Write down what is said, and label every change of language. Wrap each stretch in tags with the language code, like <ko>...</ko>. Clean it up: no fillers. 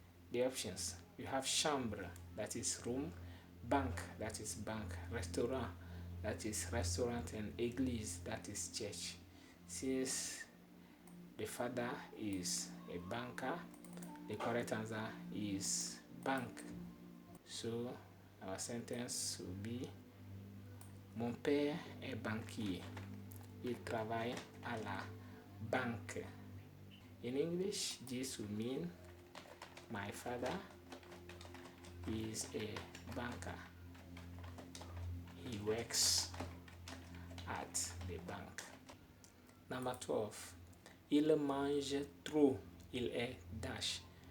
<en>The options: you have chambre, that is room, bank, that is bank, restaurant, that is restaurant, and église, that is church. Since the father is a banker, the correct answer is bank. So our sentence will be:</en> <fr>Mon père est banquier. Il travaille à la banque.</fr> <en>In English, this will mean my father is a banker. He works at the bank. Number 12.</en> <fr>Il mange trop. Il est dash.</fr>